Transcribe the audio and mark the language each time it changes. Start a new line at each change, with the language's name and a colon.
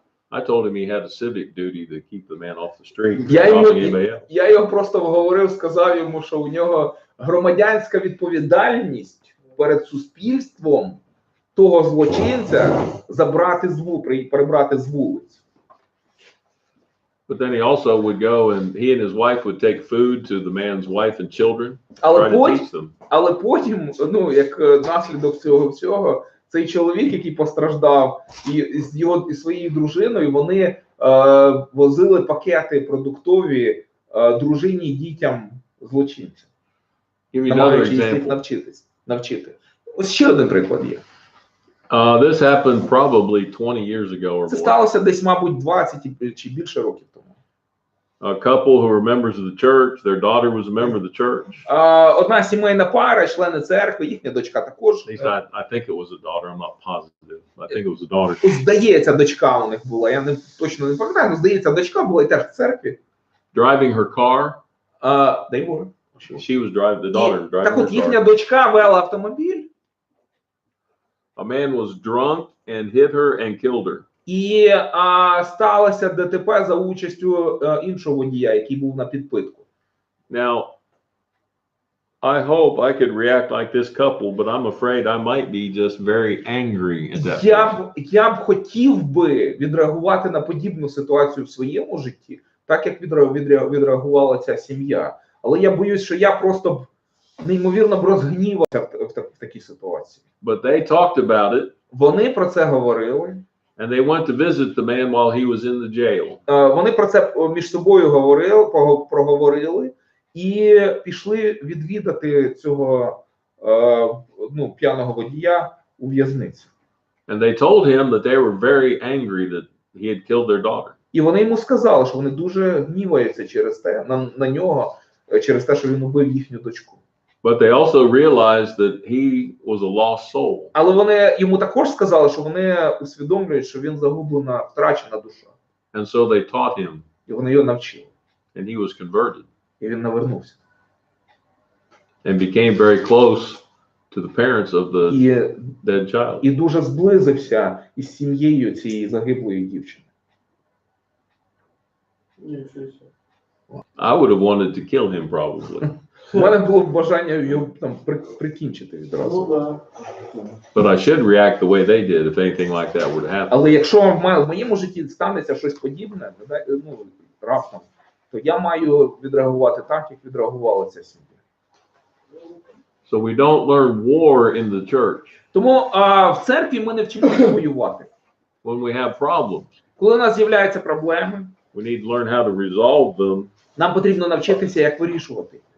English: I told him he had a civic duty to keep the man off the street.
Ukrainian: я його просто вговорив, сказав йому, що у нього громадянська відповідальність перед суспільством того злочинця прибрати з вулиць.
English: But then he also would go and he and his wife would take food to the man's wife and children, try to teach them.
Ukrainian: Але потім, як наслідок цього всього, цей чоловік, який постраждав, і своєю дружиною, вони возили пакети продуктові дружині і дітям злочинців. Намагаючись їх навчити. Ось ще один приклад є.
English: This happened probably 20 years ago or
Ukrainian: Це
English: more.
Ukrainian: сталося десь, мабуть, 20 чи більше років тому.
English: A couple who were members of the church, their daughter was a member of the church.
Ukrainian: Одна сімейна пара, члени церкви, їхня дочка також.
English: I think it was a daughter, I'm not positive. I think it was a daughter.
Ukrainian: Здається, дочка у них була, я точно не пам'ятаю, але здається, дочка була і теж в церкві.
English: Driving her car. They were. She was driving, the daughter was driving
Ukrainian: Так от
English: her
Ukrainian: їхня
English: car.
Ukrainian: дочка вела автомобіль.
English: A man was drunk and hit her and killed her.
Ukrainian: І сталося ДТП за участю іншого водія, який був на підпитку.
English: Now, I hope I could react like this couple, but I'm afraid I might be just very angry at that point.
Ukrainian: Я б хотів би відреагувати на подібну ситуацію в своєму житті, так як відреагувала ця сім'я. Але я боюсь, що я просто б неймовірно б розгнівався в такій ситуації.
English: But they talked about it.
Ukrainian: Вони про це говорили.
English: And they went to visit the man while he was in the jail.
Ukrainian: Вони про це між собою проговорили і пішли відвідати цього п'яного водія у в'язниці.
English: And they told him that they were very angry that he had killed their daughter.
Ukrainian: І вони йому сказали, що вони дуже гніваються через те, на нього, через те, що він убив їхню дочку.
English: But they also realized that he was a lost soul.
Ukrainian: Але вони йому також сказали, що вони усвідомлюють, що він загублена, втрачена душа.
English: And so they taught him,
Ukrainian: І вони його навчили.
English: and he was converted
Ukrainian: І він навернувся.
English: and became very close to the parents of the
Ukrainian: І,
English: dead child.
Ukrainian: і дуже зблизився із сім'єю цієї загиблої дівчини.
Russian: Ничего себе.
English: I would have wanted to kill him probably,
Ukrainian: У мене було б бажання його там прикінчити відразу.
Russian: Ну да.
English: but I should react the way they did if anything like that would have happened.
Ukrainian: Але якщо в моєму житті станеться щось подібне, ну, раптом, то я маю відреагувати так, як відреагувала ця сім'я.
English: So we don't learn war in the church
Ukrainian: Тому в церкві ми не вчимося воювати.
English: when we have problems.
Ukrainian: Коли у нас з'являються проблеми,
English: We need to learn how to resolve them
Ukrainian: нам потрібно навчитися, як вирішувати